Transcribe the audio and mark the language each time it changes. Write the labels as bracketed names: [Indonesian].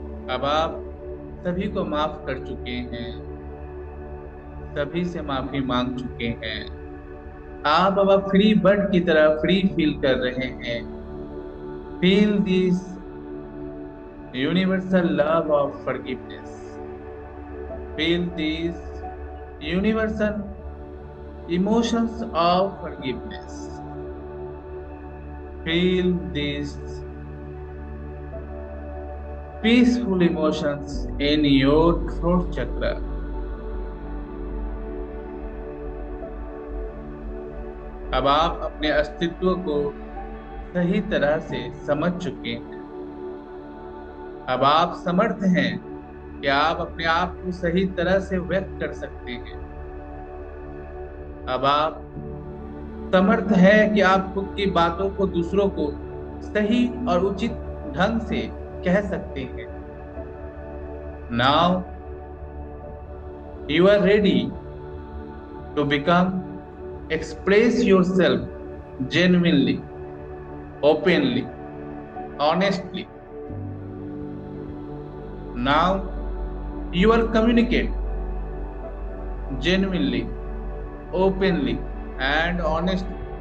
[Hindi] अब आप सभी को माफ कर चुके हैं, सभी से माफी मांग चुके हैं। आप अब फ्री बर्ड की तरह फ्री फील कर रहे हैं। [English] Feel this universal love of forgiveness, feel these universal emotions of forgiveness, feel these peaceful emotions in your throat chakra. [Hindi] अब आप अपने अस्तित्व को सही तरह से समझ चुके हैं। अब आप समर्थ हैं कि आप अपने आप को सही तरह से व्यक्त कर सकते हैं। अब आप समर्थ हैं कि आप खुद की बातों को दूसरों को सही और उचित ढंग से कह सकते हैं। [English] Now you are ready to become, express yourself genuinely, openly, honestly. Now you are communicate genuinely, openly, and honestly.